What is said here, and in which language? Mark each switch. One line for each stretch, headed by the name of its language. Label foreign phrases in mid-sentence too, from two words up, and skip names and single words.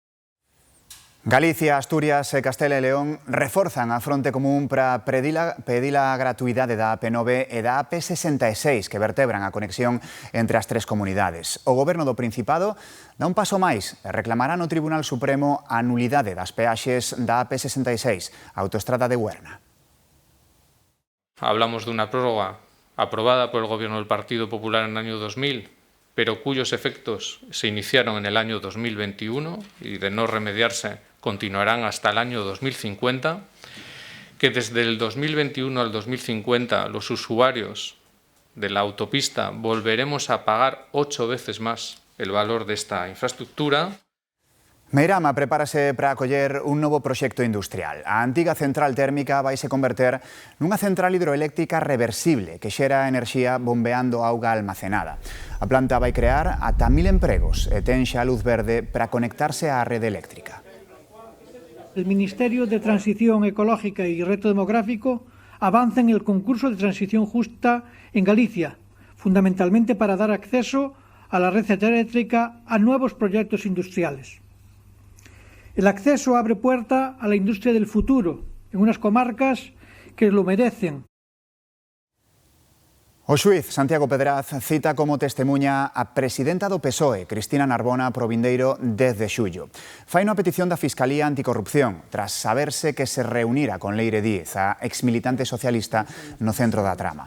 Galician: Galicia, Asturias e Castela e León reforzan a fronte común para pedir a gratuidade da AP9 e da AP66 que vertebran a conexión entre as tres comunidades. O Goberno do Principado dá un paso máis e reclamará no Tribunal Supremo a nulidade das peaxes da AP66, a autoestrada de Huerna.
Spanish: Hablamos dunha prórroga aprobada por el Gobierno del Partido Popular en el año 2000, pero cuyos efectos se iniciaron en el año 2021 y de no remediarse continuarán hasta el año 2050, que desde el 2021 al 2050 los usuarios de la autopista volveremos a pagar 8 veces más el valor de esta infraestructura.
Galician: Meirama prepárase para acoller un novo proxecto industrial. A antiga central térmica vaise converter nunha central hidroeléctrica reversible que xera enerxía bombeando auga almacenada. A planta vai crear ata 1000 empregos e ten xa luz verde para conectarse á rede eléctrica.
Spanish: El Ministerio de Transición Ecológica y Reto Demográfico avanza en el concurso de transición justa en Galicia, fundamentalmente para dar acceso a la red eléctrica a nuevos proyectos industriales. El acceso abre puerta a la industria del futuro en unas comarcas que lo merecen.
Galician: O xuíz Santiago Pedraz cita como testemunha a presidenta do PSOE, Cristina Narbona, pro vindeiro 10 de xullo. Fai unha petición da Fiscalía Anticorrupción tras saberse que se reunira con Leire Díez, a exmilitante socialista, no centro da trama.